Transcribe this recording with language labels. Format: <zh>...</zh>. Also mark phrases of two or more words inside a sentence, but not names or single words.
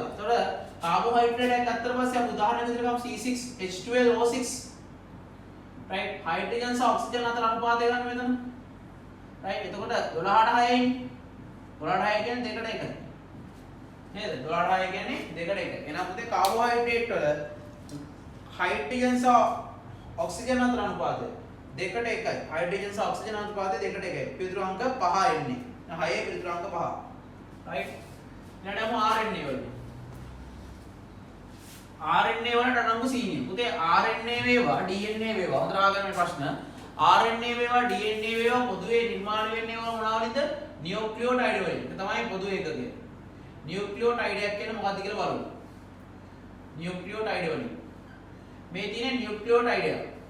<si>එතකොට කාබෝහයිඩ්‍රේට් එකක් අතර පස්සේ අපි උදාහරණයක් විදිහට ගමු C6H12O6 right හයිඩ්‍රජන් සහ ඔක්සිජන් අතර අනුපාතය ගන්න මෙතන right එතකොට 12ට 6යි 12ට 6 කියන්නේ 2ට 1යි නේද 12ට 6 කියන්නේ 2ට 1 එහෙනම් පුතේ කාබෝහයිඩ්‍රේට් වල හයිඩ්‍රජන් සහ ඔක්සිජන් අතර අනුපාතය 2ට 1යි හයිඩ්‍රජන් සහ ඔක්සිජන් අනුපාතය 2ට 1යි පිළිතුරු අංක 5 එන්නේ 6 පිළිතුරු අංක 5 right ඊළඟට RNA වල RNA වලට අනංගු සීනිය පුතේ RNA වේවා DNA වේවා හොඳට අහගන්න මේ ප්‍රශ්න RNA වේවා DNA වේවා පොදුවේ නිර්මාණය වෙන්නේ මොනවා වලින්ද නියුක්ලියෝටයිඩ් වලින් ඒක තමයි පොදු එකකය නියුක්ලියෝටයිඩ් එකක් කියන්නේ මොකක්ද කියලා බලමු නියුක්ලියෝටයිඩ් වලින් මේ තියෙන නියුක්ලියෝටයිඩ් එක.</si>